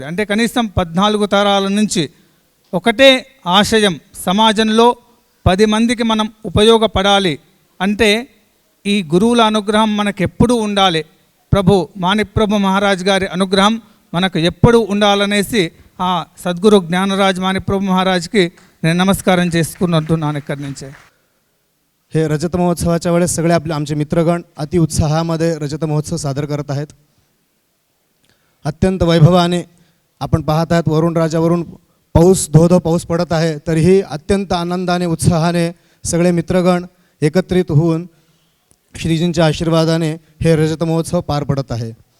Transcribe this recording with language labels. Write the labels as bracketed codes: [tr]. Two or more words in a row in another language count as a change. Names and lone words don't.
[te] అంటే కనీసం 14 తరాల నుంచి ఒకటే ఆశయం, సమాజంలో 10 మందికి మనం ఉపయోగపడాలి అంటే ఈ గురువుల అనుగ్రహం మనకు ఎప్పుడూ ఉండాలి. ప్రభు మాణిక్ ప్రభు మహారాజ్ గారి అనుగ్రహం మనకు ఎప్పుడూ ఉండాలనేసి ఆ సద్గురు జ్ఞానరాజ్ మాణిక్ ప్రభు మహారాజ్కి నేను నమస్కారం చేసుకుంటున్నాను ఇక్కడి నుంచే. [mr] हे रजत महोत्सवाच्या वेळेस सगळे आमचे मित्रगण अति उत्साहामध्ये रजत महोत्सव सादर करत आहेत. अत्यंत वैभवाने आपण पाहत आहात, वरुण राजावरून पाऊस धो पाऊस पडत आहे, तरीही अत्यंत आनंदाने उत्साहाने सगळे मित्रगण एकत्रित होऊन श्रीजींच्या आशीर्वादाने हे रजत महोत्सव पार पडत आहे.